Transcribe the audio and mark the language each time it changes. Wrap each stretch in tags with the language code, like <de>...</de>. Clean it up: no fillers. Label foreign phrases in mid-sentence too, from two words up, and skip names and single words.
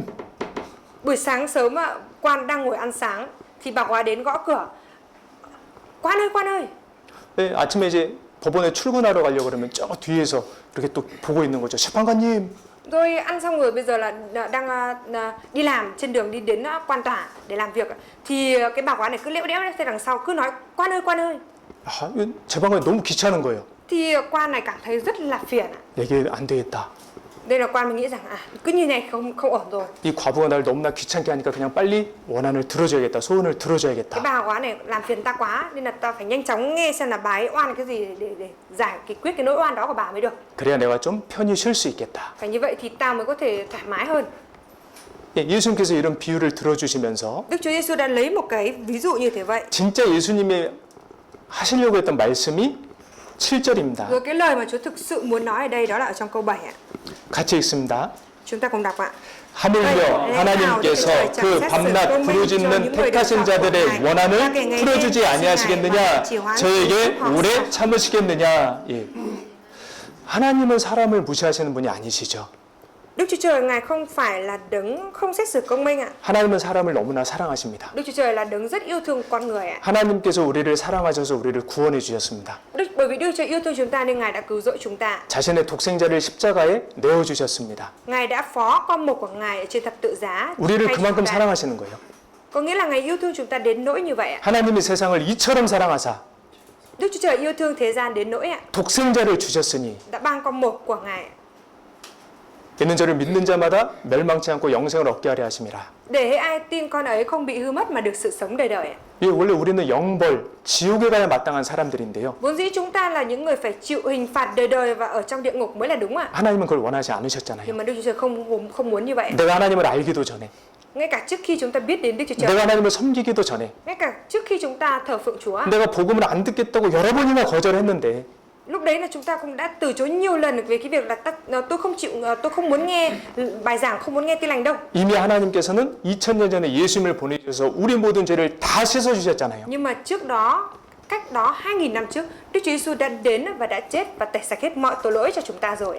<vi>Buổi sáng sớm quan đang ngồi ăn sáng thì bà quá đến gõ cửa. Quan ơi.</vi> <ko>네, 아침에 이제 법원에 출근하러 가려고 그러면 저 뒤에서 이렇게 또 보고 있는 거죠. 재판관님.</ko> <vi>Rồi ăn xong rồi bây giờ là đang đi làm trên đường đi đến quan tòa để làm việc thì cái bà quá này cứ lẽo đẽo theo đằng sau cứ nói quan ơi.</vi> <ko>아, 재판관이 너무 귀찮은 거예요.</ko> <vi>Thì quan này cảm thấy rất là phiền ạ.</vi> <ko>이게 안 되겠다.</ko> <vi>Đây là quan mình nghĩ rằng cứ như này không ổn rồi.</vi> <ko>이 과부가 날 너무나 귀찮게 하니까 그냥 빨리 원한을 들어줘야겠다. 소원을</ko> <vi>Cái</vi> <ko>들어줘야겠다.</ko> <vi>bà quá này làm phiền ta quá nên là ta phải nhanh chóng nghe xem là bà ấy oan cái gì để giải quyết cái nỗi oan đó của bà mới được.</vi> <ko>그래야 내가 좀 편히 쉴 수 있겠다.</ko> <vi>Phải như vậy thì ta mới có thể thoải mái hơn.</vi> <ko>예, 예수님께서 이런 비유를 들어주시면서</ko> <vi>Đức Chúa Giêsu đã lấy một cái ví dụ như thế vậy.</vi> <ko>진짜 예수님이 하시려고 했던 말씀이 7절입니다.</ko> <vi>Rồi cái lời mà Chúa thực sự muốn nói ở đây đó là ở trong câu 7 ạ.</vi> <ko>같이 읽습니다.</ko> <vi>Chúng ta cùng đọc ạ.</vi> <ko>하물며 하나님께서 그 밤낮 부르짖는 택하신 자들의 원한을 풀어주지 아니하시겠느냐? 저에게 오래 참으시겠느냐? 예. 하나님은 사람을 무시하시는 분이 아니시죠.</ko> <vi>Đức Chúa Trời Ngài không phải là đấng không xét xử công minh ạ.</vi> <ko>하나님은 사람을 너무나 사랑하십니다.</ko> <vi>Đức Chúa Trời là đấng rất yêu thương con người ạ.</vi> <ko>하나님께서 우리를 사랑하셔서 우리를 구원해 주셨습니다.</ko> <vi>Bởi vì Đức Chúa Trời yêu thương chúng ta nên Ngài đã cứu rỗi chúng ta.</vi> <ko>자신의 독생자를 십자가에 내어 주셨습니다.</ko> <vi>Ngài đã phó con một của Ngài ở trên thập tự giá.</vi> <ko>우리를</ko> <vi>thay cho</vi> <ko>그만큼</ko> <vi>chúng ta.</vi> <ko>사랑하시는 거예요.</ko> <vi>Có nghĩa là Ngài yêu thương chúng ta đến nỗi như vậy ạ.</vi> <ko>하나님이 세상을 이처럼 사랑하사</ko> <vi>Đức Chúa Trời yêu thương thế gian đến nỗi ạ,</vi> <ko>독생자를 주셨으니</ko> <vi>đã ban con một của Ngài ạ,</vi> <ko>있는 저를 믿는 자마다 멸망치 않고 영생을 얻게 하려 하심이라.</ko> <vi>để ai tin con ấy không bị hư mất mà được sự sống đời đời ạ.</vi> <ko>이 원래 우리는 영벌, 지옥에 가야 마땅한 사람들인데요.</ko> <vi>Vốn dĩ chúng ta là những người phải chịu hình phạt đời đời và ở trong địa ngục mới là đúng ạ.</vi> <ko>하나님은 그걸 원하지 않으셨잖아요.</ko> <vi>Nhưng mà Đức Chúa Trời không muốn như vậy.</vi> <ko>내가 하나님을 알기도 전에,</ko> <vi>Ngay cả trước khi chúng ta biết đến Đức Chúa Trời,</vi> <ko>내가 하나님을 섬기기도 전에,</ko> <vi>ngay cả trước khi chúng ta thờ phượng Chúa,</vi> <ko>내가 복음을 안 듣겠다고 여러 번이나 거절했는데</ko> <vi>lúc đấy là chúng ta cũng đã từ chối nhiều lần về cái việc là tôi không muốn nghe bài giảng, không muốn nghe tin lành đâu.</vi> <ko>이미 하나님께서는 2000년 전에 예수님을 보내주셔서 우리 모든 죄를 다 씻어주셨잖아요.</ko> <vi>Nhưng mà trước đó, cách đó 2000 năm trước, Đức Chúa Giêsu đã đến và đã chết và tẩy sạch hết mọi tội lỗi cho chúng ta rồi.</vi>